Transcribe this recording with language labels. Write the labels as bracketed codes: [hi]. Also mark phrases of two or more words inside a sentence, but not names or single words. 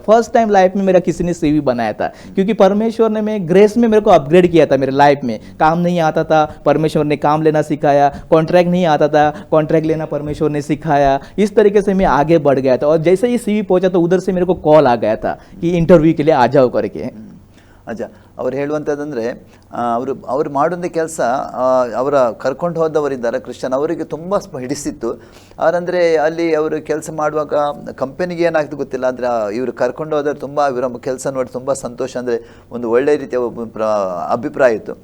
[en] first time [hi] लाइफ में मेरा किसी ने सीवी बनाया था, क्योंकि परमेश्वर ने मैं ग्रेस में मेरे को अपग्रेड किया था। मेरे लाइफ में काम नहीं आता था, परमेश्वर ने काम लेना सिखाया। कॉन्ट्रैक्ट नहीं आता था, कॉन्ट्रैक्ट लेना परमेश्वर ने सिखाया। इस तरीके से मैं आगे बढ़ गया था और जैसे ही सीवी पहुंचा तो उधर से मेरे को कॉल आ गया था कि इंटरव्यू के लिए आ जाओ करके। [kn] ಅಜ್ಜ ಅವ್ರು ಹೇಳುವಂಥದ್ದಂದರೆ ಅವರು ಮಾಡುವಂಥ ಕೆಲಸ ಅವರ ಕರ್ಕೊಂಡು ಹೋದವರಿದ್ದಾರೆ ಕ್ರಿಶ್ಚಿಯನ್, ಅವರಿಗೆ ತುಂಬ ಹಿಡಿಸಿತ್ತು. ಅವರಂದರೆ ಅಲ್ಲಿ ಅವರು ಕೆಲಸ ಮಾಡುವಾಗ ಕಂಪನಿಗೆ ಏನಾಗ್ತದೆ ಗೊತ್ತಿಲ್ಲ, ಆದರೆ ಇವರು ಕರ್ಕೊಂಡು ಹೋದರೆ ತುಂಬ ಇವರ ಕೆಲಸ ನೋಡಿ ತುಂಬ ಸಂತೋಷ, ಅಂದರೆ ಒಂದು ಒಳ್ಳೆಯ ರೀತಿಯ ಅಭಿಪ್ರಾಯ ಇತ್ತು.